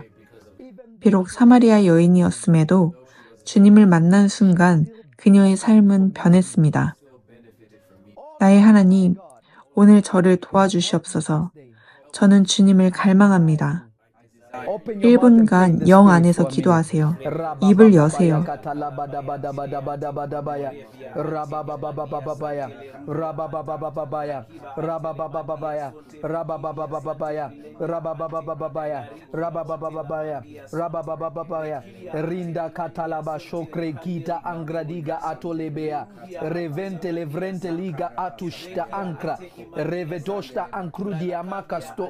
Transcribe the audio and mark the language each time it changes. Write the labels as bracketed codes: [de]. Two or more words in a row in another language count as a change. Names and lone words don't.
[ko] 비록 사마리아 여인이었음에도 주님을 만난 순간 그녀의 삶은 변했습니다. 나의 하나님, 오늘 저를 도와주시옵소서. 저는 주님을 갈망합니다. 1분간 영 안에서 기도하세요. 입을 여세요. Rinda katalaba shokre kita angradiga atolebea revente levrente liga atushta ankra revedoshta ankrudia makasto